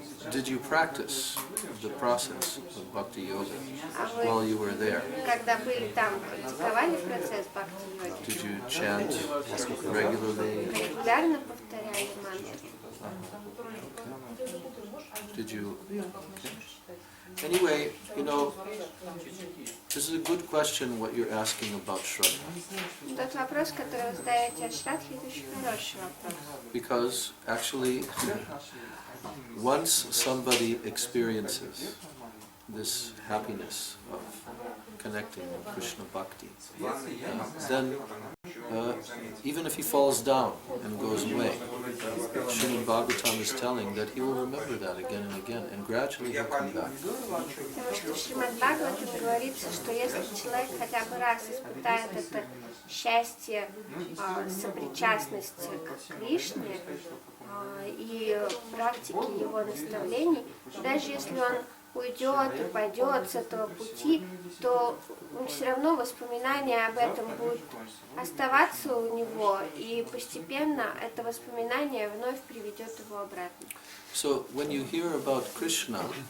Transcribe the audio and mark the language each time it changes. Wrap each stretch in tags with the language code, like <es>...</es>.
<en>Did you practice the process of bhakti yoga while you were there?</en> <ru>Когда были там, практиковали процесс бхакти-йоги?</ru> <en>Did you chant regularly?</en> <ru>Регулярно повторяли мантры?</ru> <en>Did you? Anyway, you know, this is a good question what you're asking about Shraddha.</en> <ru>Тот вопрос, который вы задаете о Шрадхе, это очень хороший вопрос.</ru> <en>Because actually, once somebody experiences this happiness of connecting with Krishna Bhakti, then even if he falls down and goes away, Srimad Bhagavatam is telling that he will remember that again and again, and gradually he'll come back.</en> <ru>Потому что в Шримад Бхагаватам говорится, что если человек хотя бы раз испытает это счастье сопричастности к Кришне и практики его наставлений, даже если он уйдет и пойдет с этого пути, то все равно воспоминания об этом будут оставаться у него, и постепенно это воспоминание вновь приведет его обратно.</ru> <en>So when you hear about Krishna,</en>